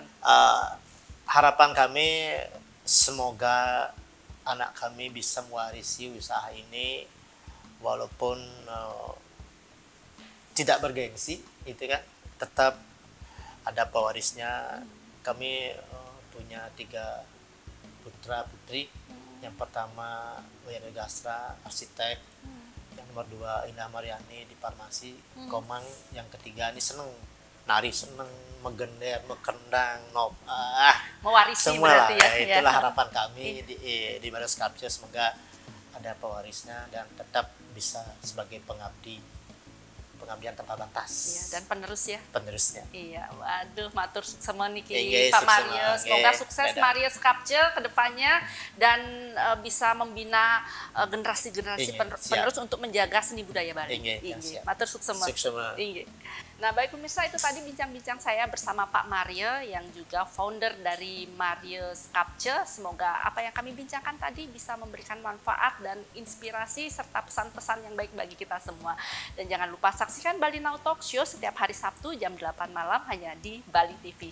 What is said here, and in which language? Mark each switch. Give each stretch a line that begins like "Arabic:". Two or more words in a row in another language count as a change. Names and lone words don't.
Indonesian: Harapan kami semoga anak kami bisa mewarisi usaha ini walaupun tidak bergengsi, itu kan, tetap ada pewarisnya. Kami punya 3 putra putri. Yang pertama Wira Gastra, arsitek. Yang nomor 2 Indah Mariani di farmasi. Komang yang ketiga ini seneng nari, seneng megender, mekendang, mewarisi semua lah. Itulah harapan kami di Maria Sculpture. Semoga ada pewarisnya dan tetap bisa sebagai pengabdian tanpa batas. Dan penerusnya. Iya, waduh, matur semua niki Pak Maria. Semoga sukses Maria Sculpture ke depannya dan bisa membina generasi-generasi penerus untuk menjaga seni budaya Bali. Matur sukses semua. Nah, baik pemirsa, itu tadi bincang-bincang saya bersama Pak Maria yang juga founder dari Maria Sculpture. Semoga apa yang kami bincangkan tadi bisa memberikan manfaat dan inspirasi serta pesan-pesan yang baik bagi kita semua. Dan jangan lupa saksikan Bali Now Talk Show setiap hari Sabtu jam 8 malam hanya di Bali TV.